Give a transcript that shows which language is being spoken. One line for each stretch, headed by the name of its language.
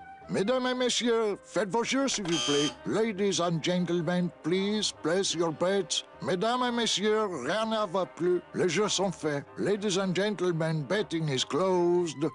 French: Mesdames et messieurs, faites vos jeux, s'il vous plaît.
English: Ladies and gentlemen, please place your bets.
French: Mesdames et messieurs, rien ne va plus. Les jeux sont faits.
English: Ladies and gentlemen, betting is closed.